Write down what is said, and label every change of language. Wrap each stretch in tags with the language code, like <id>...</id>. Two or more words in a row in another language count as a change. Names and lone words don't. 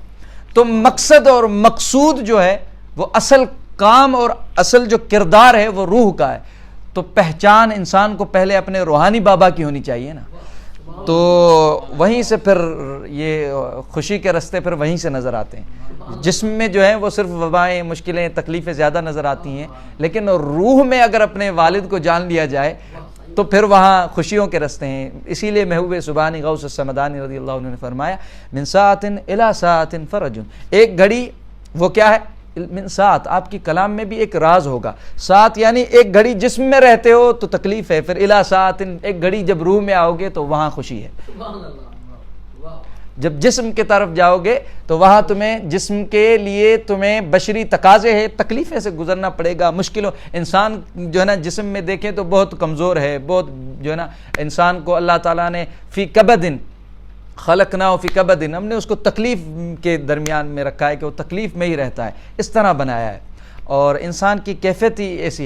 <ur>تو مقصد اور مقصود جو ہے وہ اصل کام اور اصل جو کردار ہے وہ روح کا ہے، تو پہچان انسان کو پہلے اپنے روحانی بابا کی ہونی چاہیے نا، تو وہیں سے پھر یہ خوشی کے راستے پھر وہیں سے نظر آتے ہیں۔ جسم میں جو ہے وہ صرف وبائیں مشکلیں تکلیفیں زیادہ نظر آتی ہیں، لیکن روح میں اگر اپنے والد کو جان لیا جائے تو پھر وہاں خوشیوں کے راستے ہیں۔ اسی لیے محبوب سبحانی غوث السمدانی</ur> <ar>رضی اللہ عنہ</ar> <ur>نے فرمایا</ur> <ar>من ساعت الی ساعت فرج،</ar> <ur>ایک گھڑی وہ کیا ہے؟</ur> <ar>من ساعت،</ar> <ur>آپ کی کلام میں بھی ایک راز ہوگا، ساعت یعنی ایک گھڑی جسم میں رہتے ہو تو تکلیف ہے، پھر</ur> <ar>الی ساعت</ar> <ur>ایک گھڑی جب روح میں آؤ گے تو وہاں خوشی ہے، جب جسم کی طرف جاؤ گے تو وہاں تمہیں جسم کے لیے تمہیں بشری تقاضے ہیں، تکلیفیں سے گزرنا پڑے گا، مشکلوں، انسان جو ہے نا جسم میں دیکھیں تو بہت کمزور ہے، بہت جو ہے نا انسان کو اللہ تعالیٰ نے</ur> <ar>فی کبدن خلقنا فی کبدن،</ar> <ur>ہم نے اس کو تکلیف کے درمیان میں رکھا ہے کہ وہ تکلیف میں ہی رہتا ہے، اس طرح بنایا ہے، اور انسان کی کیفیت ہی ایسی ہے۔</ur>